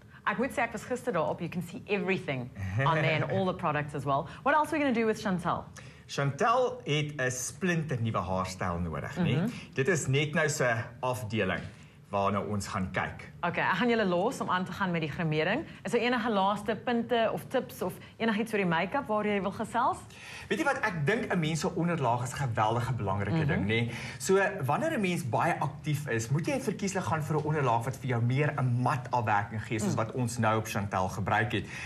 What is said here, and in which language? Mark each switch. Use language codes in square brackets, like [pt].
[af] Ek moet sê ek was gister daarop. [en] You can see everything on there and all the products as well. What else are we going to do with Chantal? [af] Chantal het 'n splinternuwe haarstyl nodig, nee. Dit is net nou sy afdeling waarna ons gaan kyk. Okay, ek gaan julle los om aan te gaan met die grimering. Is daar enige laaste punte of tips of enigiets oor die make-up waar jy wil gesels? Weet jy wat, ek dink 'n mens se onderlaag is 'n geweldige belangrike ding, nê? So wanneer 'n mens baie aktief is, moet jy verkieslik gaan vir 'n onderlaag wat vir jou meer 'n mat afwerking gee, soos wat ons nou op Chantal gebruik het.